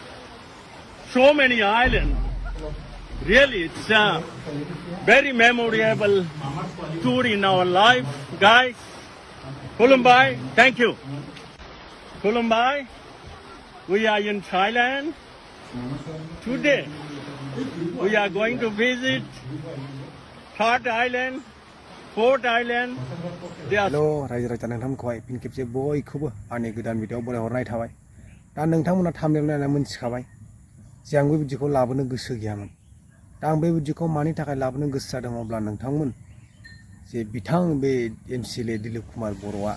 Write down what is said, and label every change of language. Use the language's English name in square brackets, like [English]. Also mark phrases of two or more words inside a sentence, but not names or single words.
[English] so many islands really it's a very memorable tour in our life guys Kulumbai thank you Kulumbai we are in Thailand today we are going to visit third island fourth island [Bodo] हेलो रायजो राजा नोंथांमोनखौहाय फिन खेबसे बयखौबो आंनि गोदान भिडिअआव बरायहरनाय थाबाय दा नोंथांमोना थाम्बनेल नायनानै मोनथिखाबाय जे आं बे भिडिअखौ लाबोनो गोसो गैयामोन दा आं बे भिडिअखौ मानि थाखाय लाबोनो गोसो जादों अब्ला नोंथांमोन जे बिथां बे एमसिएलए दिलीप कुमार बर'आ